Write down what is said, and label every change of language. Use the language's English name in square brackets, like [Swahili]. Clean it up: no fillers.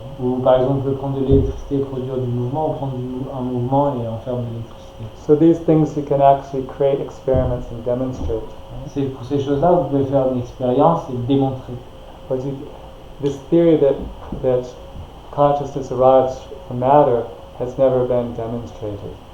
[French] Ou par exemple, vous pouvez prendre de l'électricité et produire du mouvement, ou prendre un mouvement et en faire de l'électricité. [English] So these things you can actually create experiments and demonstrate. [French] C'est pour ces choses-là, vous pouvez faire une expérience et démontrer. [English] But this theory that consciousness arrives from matter has never been demonstrated.